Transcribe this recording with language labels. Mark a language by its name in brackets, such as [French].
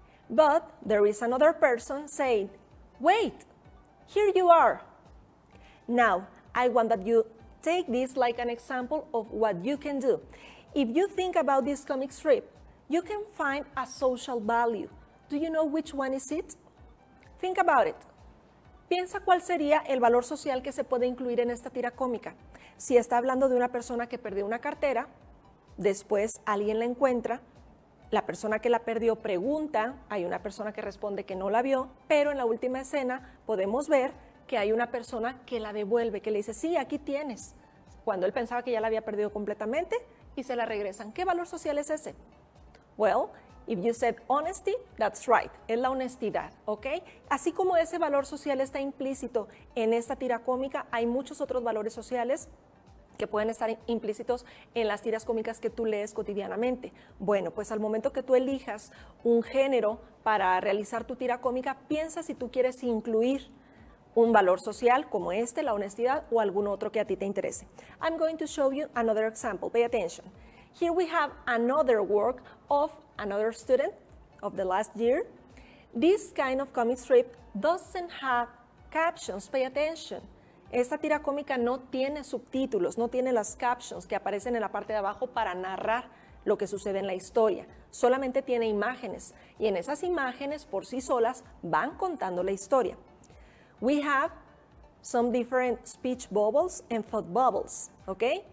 [English] But there is another person saying, wait, here you are. Now, I want that you take this like an example of what you can do. If you think about this comic strip, you can find a social value. Do you know which one is it? Think about it. [Spanish] Piensa cuál sería el valor social que se puede incluir en esta tira cómica. Si está hablando de una persona que perdió una cartera, después alguien la encuentra la persona que la perdió pregunta, hay una persona que responde que no la vio, pero en la última escena podemos ver que hay una persona que la devuelve, que le dice, sí, aquí tienes, cuando él pensaba que ya la había perdido completamente y se la regresan. ¿Qué valor social es ese? [English] Well, if you said honesty, that's right, [Spanish] es la honestidad, ¿ok? Así como ese valor social está implícito en esta tira cómica, hay muchos otros valores sociales que pueden estar implícitos en las tiras cómicas que tú lees cotidianamente. Bueno, pues al momento que tú elijas un género para realizar tu tira cómica, piensa si tú quieres incluir un valor social como este, la honestidad, o algún otro que a ti te interese. [English] I'm going to show you another example. Pay attention. Here we have another work of another student of the last year. This kind of comic strip doesn't have captions. Pay attention. [Spanish] Esta tira cómica no tiene subtítulos, no tiene las captions que aparecen en la parte de abajo para narrar lo que sucede en la historia. Solamente tiene imágenes y en esas imágenes por sí solas van contando la historia. [English] We have some different speech bubbles and thought bubbles, ¿ok?